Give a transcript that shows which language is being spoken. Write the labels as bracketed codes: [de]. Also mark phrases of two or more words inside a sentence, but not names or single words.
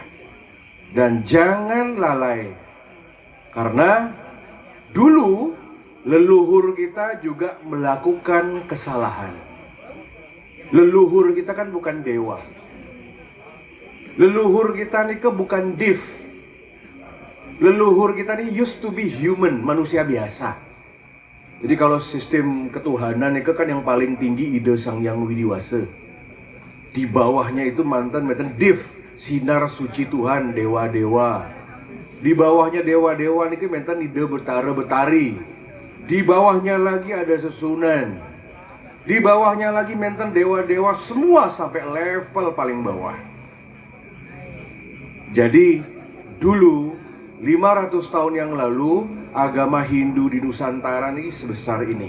[id] Dan jangan lalai, karena dulu leluhur kita juga melakukan kesalahan. Leluhur kita kan bukan dewa. Leluhur kita nih bukan div. Leluhur kita nih [en] used to be human, [id] manusia biasa. Jadi kalau sistem ketuhanan itu kan yang paling tinggi ide Sang Yang Widiwasa. Di bawahnya itu mantan div, sinar suci Tuhan, dewa-dewa. Di bawahnya dewa-dewa ini mantan ide betara-betari. Di bawahnya lagi ada sesunan. Di bawahnya lagi mantan dewa-dewa, semua sampai level paling bawah. Jadi dulu 500 tahun yang lalu agama Hindu di Nusantara ini sebesar ini.